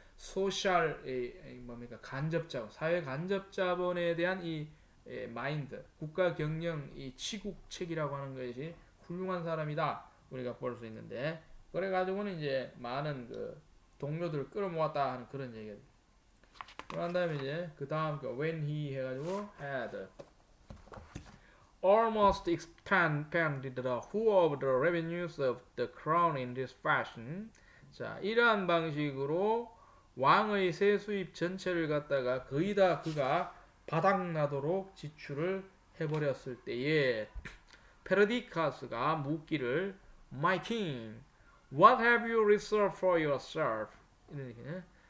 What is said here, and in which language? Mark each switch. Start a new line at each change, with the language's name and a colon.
Korean: 소셜 뭡니까 간접자본, 사회 간접자본에 대한 이 마인드, 국가 경영 이 치국책이라고 하는 것이 훌륭한 사람이다 우리가 볼 수 있는데 그래 가지고는 이제 많은 그 동료들을 끌어모았다 하는 그런 얘기가. 그런 다음에 이제 그 다음 그
English: when he
Korean: 해가지고
English: had almost expanded the whole of the revenues of the crown in this fashion.
Korean: 자, 이러한 방식으로 왕의 세수입 전체를 갖다가 거의 다 그가 바닥나도록 지출을 해버렸을 때에 페르디카스가 묻기를
English: My king, what have you reserved for yourself?
Korean: 이런 얘기네.